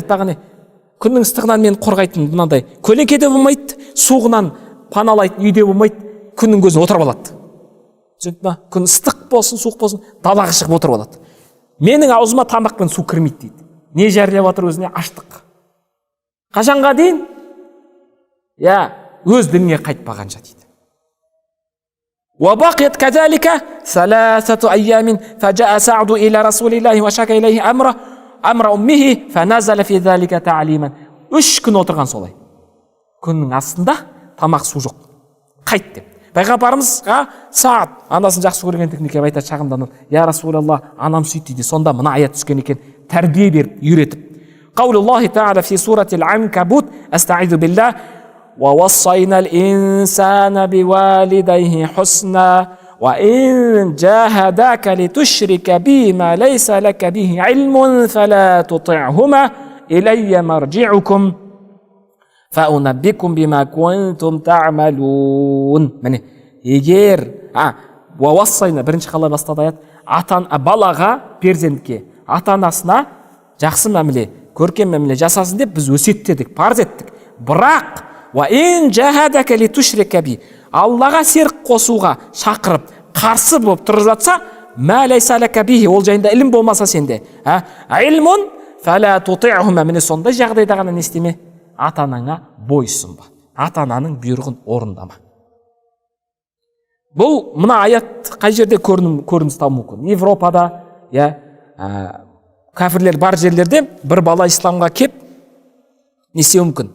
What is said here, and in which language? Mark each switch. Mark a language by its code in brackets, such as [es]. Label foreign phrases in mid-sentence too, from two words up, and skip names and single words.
[kk] Айтпаған күннің ыстығынан мен қорғайтын мынандай көлеңкеде болмайды, суығынан паналайтын үйде болмайды, күннің көзіне отырып алады. Түсінді ма? Күн ыстық болсын, суық болсын, далаға шығып отырып алады. Менің аузыма тамақ пен су кірмейді дейді. Не жерлеп отыр өзіне? Аштық. Қашанға дейін? Өз дініне қайтпағанша дейді. [ar] وبقيت كذلك 3 أيام فجاء سعد إلى رسول الله وشكى إليه أمر أمه فنزل في ذلك تعليما. [kk] 3 күн отырған солай. Күннің астында тамақ су жоқ. Қайт деп. Пайғамбарымызға Саад анасын жақсы көргендігін келіп айтады, шағымданып, я Расулалла, анам сөйтті дейді. Сонда мына аят түскен екен, тәрбие беріп, үйретіп. [ar] قول الله تعالى في سورة العنكبوت أستعيذ بالله ووصينا الإنسان بوالديه حسنا وإن جاهداك لتشرك بي ما ليس لك به علم فلا تطعهما إلي مرجعكم فأنبئكم بما كنتم تعملون. [kk] Міне, егер уассайна бірінші қалай бастады аят? Балаға, перзентке, ата-анасына жақсы мәміле, көркем мәміле жасасын деп біз өсиеттедік, парыз еттік. Бірақ [ar] وَإِنْ جَاهَدَكَ لِتُشْرِكَ بِي [kk] Аллаға серік қосуға шақырып, қарсы болып тұрып жатса, [ar] مَا لَيْسَ لَكَ بِهِ [kk] ол жайында ілім болмаса сенде, [ar] علم فَلَا تُطِعْهُمَا [kk] Міне сондай жағдайда ғана не істеме? Ата-анаңа бойсұнба. Ата-ананың бұйрығын орындама. Бұл мына аят қай жерде көрініс табуы мүмкін? Европада, кәфірлер бар жерлерде бір бала исламға кеп не істеуі мүмкін?